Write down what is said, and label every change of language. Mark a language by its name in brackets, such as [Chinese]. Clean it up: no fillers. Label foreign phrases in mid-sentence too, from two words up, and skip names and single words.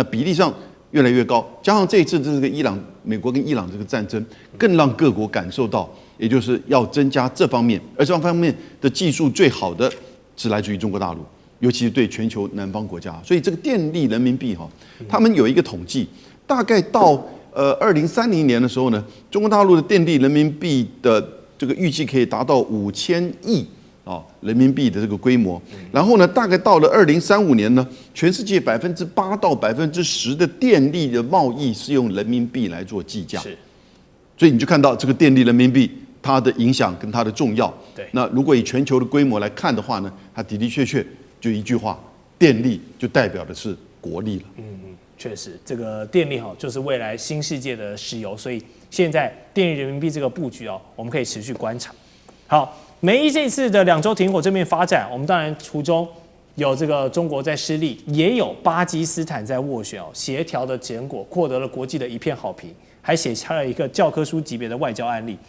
[Chinese] 比例上越來越高，加上這一次這個美國跟伊朗這個戰爭，更讓各國感受到，也就是要增加這方面，而這方面的技術最好的是來自於中國大陸，尤其是對全球南方國家。所以這個電力人民幣他們有一個統計，大概到2030年的時候呢，中国大陸的電力人民幣的這個預計可以達到5000億。人民幣的這個規模，然後呢，大概到了2035年呢，全世界8%到10%的電力的貿易是用人民幣來做計價，所以你就看到這個電力人民幣它的影響跟它的重要。那如果以全球的規模來看的話呢，它的的確確就一句話，電力就代表的是國力了。確實，這個電力就是未來新世界的石油，所以現在電力人民幣這個布局我們可以持續觀察。好。美伊這次的2週停火正面發展，我們當然途中有這個中國在施力，也有巴基斯坦在斡旋協調的結果獲得了國際的一片好評，還寫下了一個教科書級別的外交案例。